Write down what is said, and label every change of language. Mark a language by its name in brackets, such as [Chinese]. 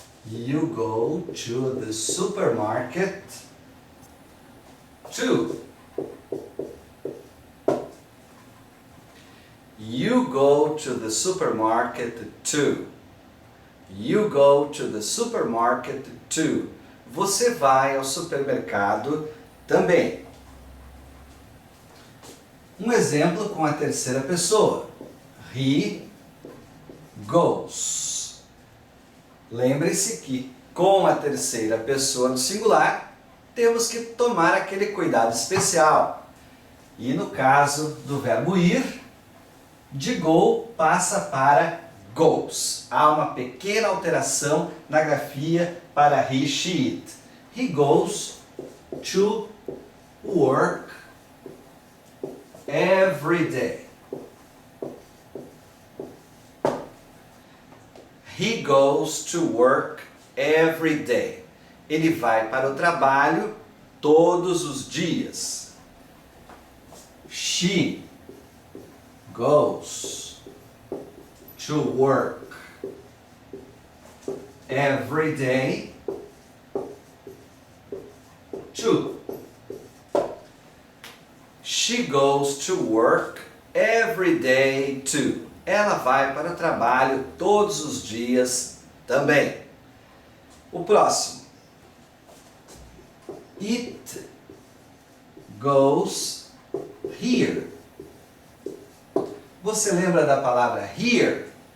[English] You go to the supermarket too. You go to the supermarket too. You go to the supermarket too. [Portuguese] Você vai ao supermercado também. Um exemplo com a terceira pessoa. [English] He goes. [Portuguese] Lembre-se que com a terceira pessoa do singular, temos que tomar aquele cuidado especial. E no caso do verbo ir, de go passa para goes. Há uma pequena alteração na grafia para he, she, it. [English] He goes to work every day. He goes to work every day. [Portuguese] Ele vai para o trabalho todos os dias. [English] She goes to work every day too. She goes to work every day too. [Portuguese] Ela vai para o trabalho todos os dias também. O próximo. [English] It goes here. [Portuguese] Você lembra da palavra here?